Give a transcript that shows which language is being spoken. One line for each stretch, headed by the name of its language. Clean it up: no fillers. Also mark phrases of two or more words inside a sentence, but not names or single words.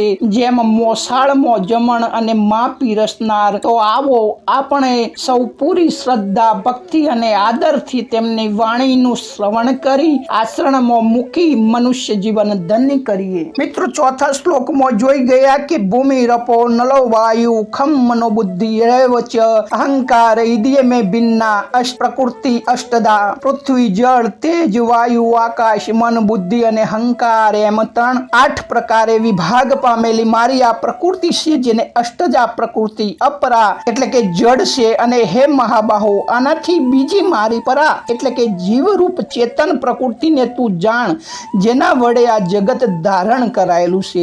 Gujarati: જેમ મોસાળમાં જમણ અને મા પીરસનાર, તો આવો આપણે સૌ પૂરી શ્રદ્ધા ભક્તિ અને આદરથી તેમની વાણીનું શ્રવણ કરી આચરણમાં મૂકી મનુષ્ય જીવન ધન્ય કરીએ। મિત્રો ચોથા શ્લોકમાં જોઈ ગયા કે
Sanskrit: ભૂમિ રપો નલો વાયુ ખમ મનોબુદ્ધિ રેવચ અહંકાર ઇદિય में भिन्ना अष्ट प्रकृति अष्टदा पृथ्वी जल तेज वायु आकाश मन बुद्धि
Gujarati: અને હંકાર એમ 8 પ્રકારે વિભાગ પામેલી મારી આ પ્રકૃતિ છે, જેને અષ્ટજા પ્રકૃતિ અપરા એટલે કે જડ છે, અને હે મહાબાહો આનાથી બીજી મારી પરા એટલે કે જીવરૂપ ચેતન પ્રકૃતિને તું જાણ, જેના વડે આ જગત ધારણ કરાયેલું છે।